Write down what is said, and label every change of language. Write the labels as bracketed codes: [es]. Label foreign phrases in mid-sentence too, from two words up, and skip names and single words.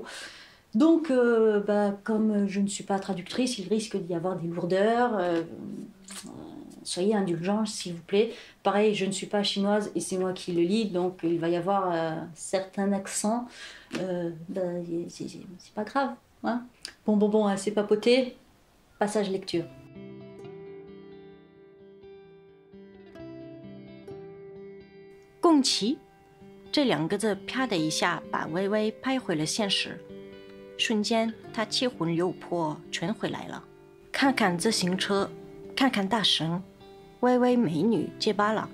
[fr] Donc, comme je ne suis pas traductrice, il risque d'y avoir des lourdeurs. Soyez indulgents, s'il vous plaît. Pareil, je ne suis pas chinoise et c'est moi qui le lis, donc il va y avoir certains accents. C'est pas grave. Hein. Bon, assez papoté. Passage lecture. [zh] 共骑这2个字啪的一下把微微拍回了现实，瞬间他七魂六魄全回来了。看看自行车，看看大神，微微美女结巴了。